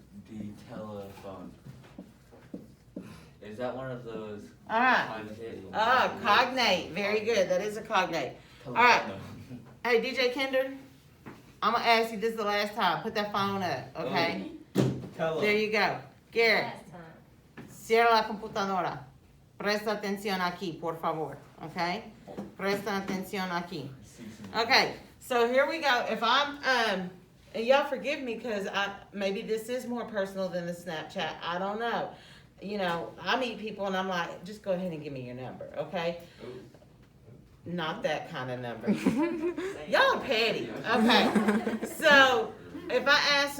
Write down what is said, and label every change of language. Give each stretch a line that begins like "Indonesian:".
English: The telephone. Is that one of those? All right. Cognate? Cognate, very good, that is a cognate. right. Hey, DJ Kinder, I'm gonna ask you this the last time, put that phone up, okay? Tell There you go. Garrett,
Spanish: cierra la computadora. Presta atención aquí, por favor, okay? Presta atención aquí.
English: Okay, so here we go. If I'm, and y'all forgive me because maybe this is more personal than the Snapchat. I don't know. You know, I meet people and I'm like, just go ahead and give me your number, okay? Not that kind of number. Y'all petty. Okay. So if I ask